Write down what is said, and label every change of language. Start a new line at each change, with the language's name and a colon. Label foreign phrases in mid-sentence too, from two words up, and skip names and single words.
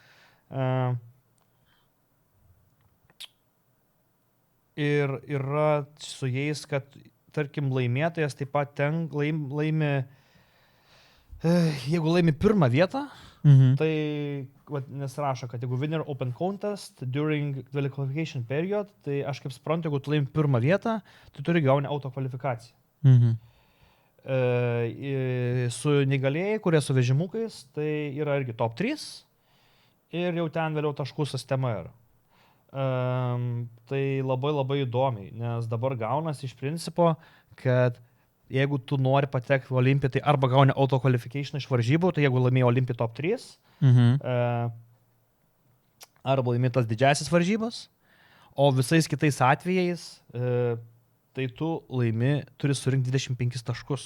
Lithuanian: Ir yra su jais, kad, tarkim, laimėtojas taip pat laimi, jeigu laimi pirmą vietą, tai nes rašo, kad jeigu
English: winner open contest during qualification period,
Lithuanian: tai aš kaip suprantu, jeigu tu laimi pirmą vietą, tai turi gauni auto kvalifikaciją. Su neįgalėjai, kurie su vežimukais, tai yra irgi top 3 ir jau ten vėliau taškų sistema yra. Tai labai labai įdomiai, nes dabar gaunas iš principo, kad jeigu tu nori patekti į Olimpiją, tai arba gauni
English: auto qualification
Lithuanian: iš varžybų, tai jeigu laimėjai Olimpiją top 3, arba laimėjai tas didžiasis varžybas, o visais kitais atvejais tai tu turi surinkti 25 taškus.